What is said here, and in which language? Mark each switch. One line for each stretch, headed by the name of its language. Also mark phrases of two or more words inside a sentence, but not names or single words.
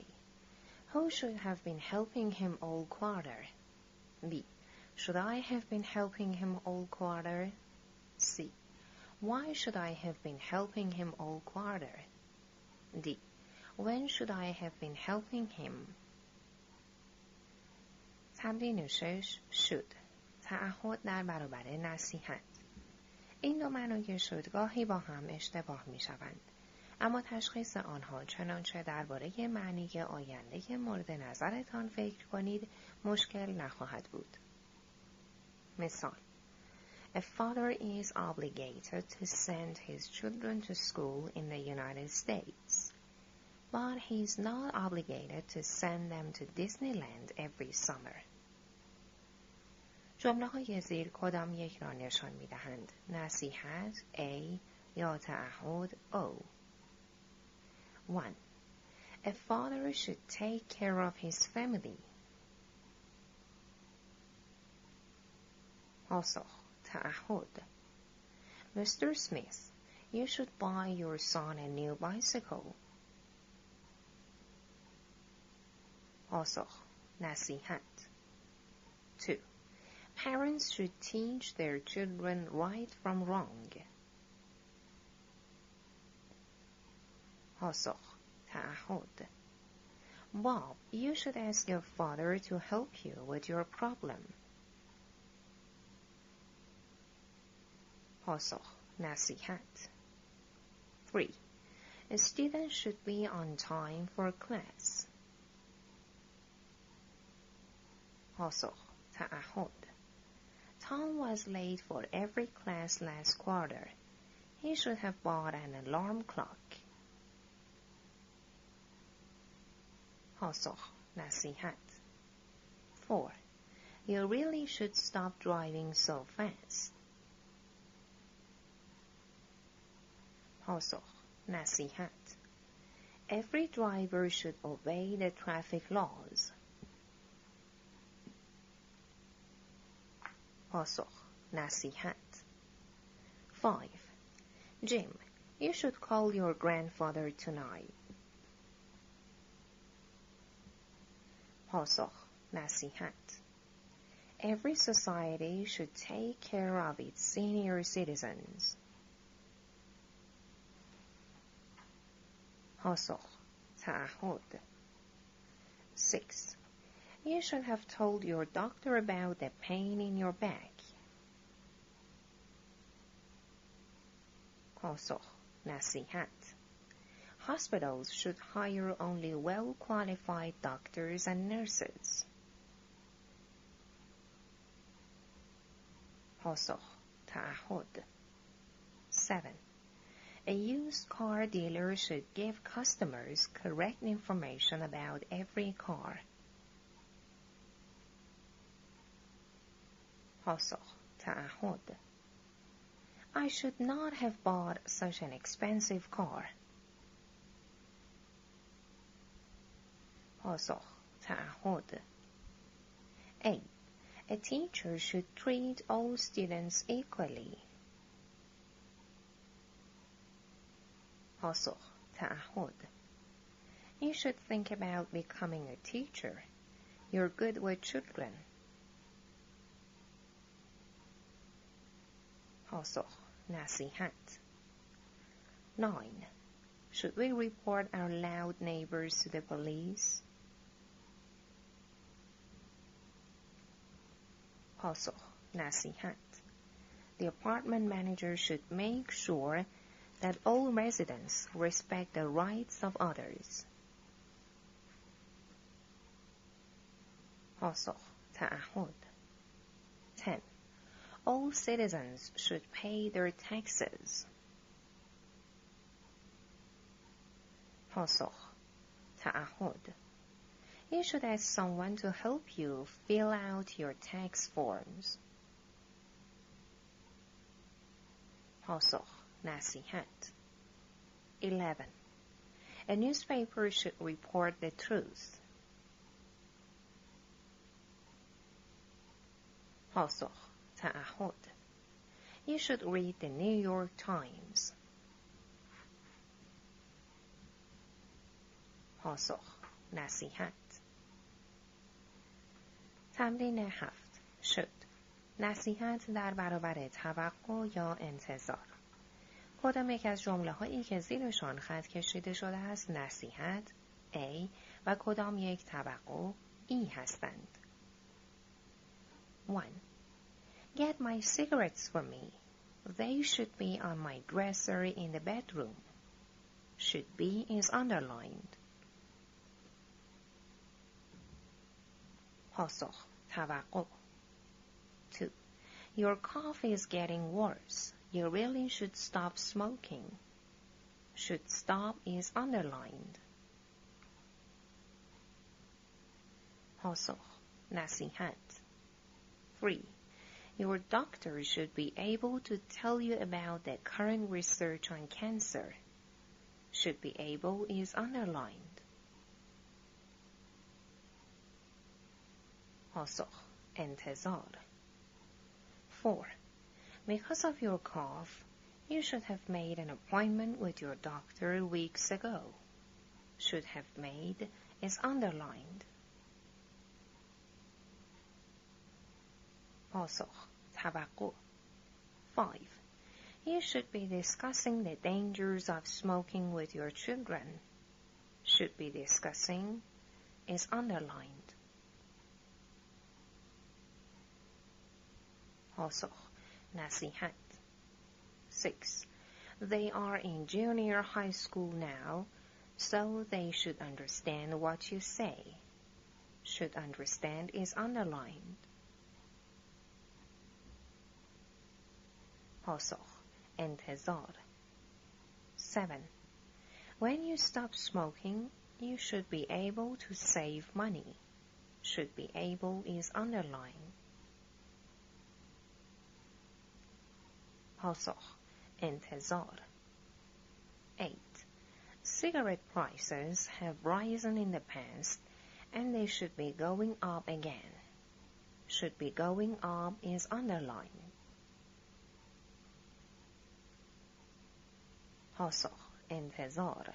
English: Who should have been helping him all quarter? B. Should I have been helping him all quarter? C. Why should I have been helping him all quarter? D. When should I have been helping him?
Persian: تمرین 6. should. تعهد در برابر نصیحت. این دو معنای should گاهی با هم اشتباه می شوند. اما تشخیص آنها چنانچه درباره معنی آینده مورد نظرتان فکر کنید مشکل نخواهد بود. مثال:
English: A father is obligated to send his children to school in the United States, but he is not obligated to send them to Disneyland every summer.
Persian: جمله های زیر کدام یک را نشان می دهند؟ نصیحت A یا تعهد O. 1.
English: A father should take care of his family.
Persian: پاسخ. تعهد.
English: Mr. Smith, you should buy your son a new bicycle.
Persian: پاسخ. نصیحت. 2.
English: Parents should teach their children right from wrong.
Persian: پاسخ. تعهد.
English: Bob, you should ask your father to help you with your problem.
Persian: پاسخ. نصیحت. 3.
English: A student should be on time for class.
Persian: پاسخ. تعهد.
English: Tom was late for every class last quarter. He should have bought an alarm clock. پاسخ.
Persian: نصیحت. 4.
English: You really should stop driving so fast.
Persian: پاسخ: نصیحت.
English: Every driver should obey the traffic laws.
Persian: پاسخ: نصیحت. 5.
English: Jim, you should call your grandfather tonight.
Persian: پاسخ: نصیحت.
English: Every society should take care of its senior citizens.
Persian: پاسخ: تعهد. 6.
English: You should have told your doctor about the pain in your back.
Persian: پاسخ: نصیحت.
English: Hospitals should hire only well-qualified doctors and nurses.
Persian: پاسخ: تعهد. 7.
English: A used car dealer should give customers correct information about every car.
Persian: پاسخ: تعهد.
English: I should not have bought such an expensive car.
Persian: پاسخ: تعهد. 8.
English: A teacher should treat all students equally.
Persian: پاسخ: تعهد.
English: You should think about becoming a teacher. You're good with children.
Persian: پاسخ: نصیحت. 9.
English: Should we report our loud neighbors to the police?
Persian: پاسخ: نصیحت.
English: The apartment manager should make sure that all residents respect the rights of others.
Persian: پاسخ: تعهد. 10.
English: All citizens should pay their taxes.
Persian: پاسخ: تعهد.
English: You should ask someone to help you fill out your tax forms.
Persian: پاسخ: نصیحت. 11.
English: A newspaper should report the truth.
Persian: پاسخ: تعهد.
English: You should read the New York Times.
Persian: پاسخ: نصیحت. تمرین 7. شد. نصیحت در برابر توقع یا انتظار. کدام یک از جمله هایی که زیرشان خط کشیده شده است نصیحت A و کدام یک توقع E هستند؟ 1.
English: Get my cigarettes for me. They should be on my dresser in the bedroom. Should be is underlined.
Persian: پاسخ: توقع. 2.
English: Your cough is getting worse. You really should stop smoking. Should stop is underlined.
Persian: پاسخ: نصیحت. 3.
English: Your doctor should be able to tell you about the current research on cancer. Should be able is underlined.
Persian: پاسخ: انتظار. 4.
English: Because of your cough, you should have made an appointment with your doctor weeks ago. Should have made is underlined.
Persian: پاسخ: توقع. 5.
English: You should be discussing the dangers of smoking with your children. Should be discussing is underlined.
Persian: پاسخ: نصیحت. 6.
English: They are in junior high school now, so they should understand what you say. Should understand is underlined.
Persian: پاسخ: انتظار. 7.
English: When you stop smoking, you should be able to save money. should be able is underlined.
Persian: پاسخ: انتظار. 8.
English: Cigarette prices have risen in the past and they should be going up again. Should be going up is underlined.
Persian: پاسخ: انتظار.